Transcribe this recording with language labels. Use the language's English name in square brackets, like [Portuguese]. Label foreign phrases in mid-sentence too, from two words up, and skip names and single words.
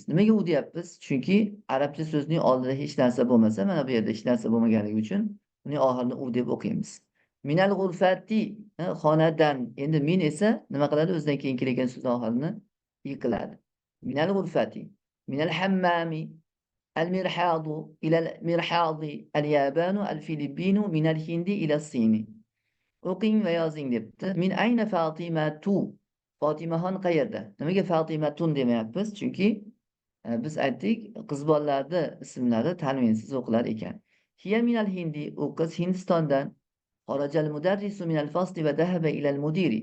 [Uzbek] Nimaga u deyapmiz? Chunki arabcha so'zning oldida hech narsa bo'lmasa, mana bu yerda hech narsa bo'lmaganligi uchun uning oxirini u deb o'qiymiz. [Arabic] من الغرفة, [Uzbek] xonadan. Endi min esa nima qiladi? O'zidan keyin kelgan so'z oxirini yiqiladi. [Arabic] من الغرفة، من الحمام، المرحاض، إلى المرحاض، اليابان، الفلبين, من الهند إلى الصين. [Uzbek] O'qing va yozing debdi. [Arabic] من أين فاطمة? [Uzbek] Fotimaxon qayerda? Nimaga Fatimatun demayapmiz? Chunki biz aytdik, qiz bolalarni ismlari tanvinsiz o'qilar ekan. [Arabic] هي من الهند, [Uzbek] u qiz Hindistondan. [Arabic] خرج المدرس من الفصل وذهب إلى المدير.